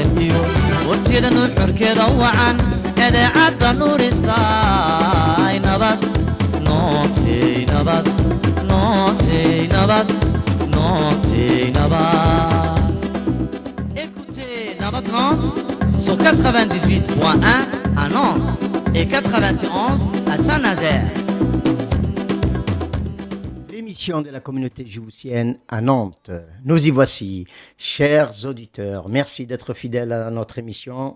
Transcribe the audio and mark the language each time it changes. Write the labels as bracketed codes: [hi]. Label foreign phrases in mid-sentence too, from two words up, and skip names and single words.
[so] iyo warteeda nuxurkeeda wacan idaacadda nuurisaay nabad nootay nabad nootay nabad nootay nabad. [fr] Écoutez Nabad Nantes sur 98.1 à Nantes et 91 à Saint-Nazaire. L'émission de la communauté djiboutienne à Nantes. Nous y voici, chers auditeurs. Merci d'être fidèles à notre émission.